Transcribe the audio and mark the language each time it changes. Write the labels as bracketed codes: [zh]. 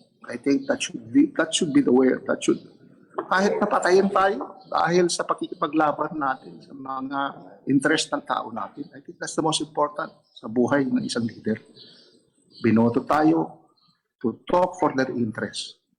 [en] I think that should be the way. [tl] Kahit napatayin tayo dahil sa pakikipaglaban natin sa mga interest ng tao natin, [en] I think that's the most important [tl] sa buhay ng isang leader. Binoto tayo [en] to talk for their interest.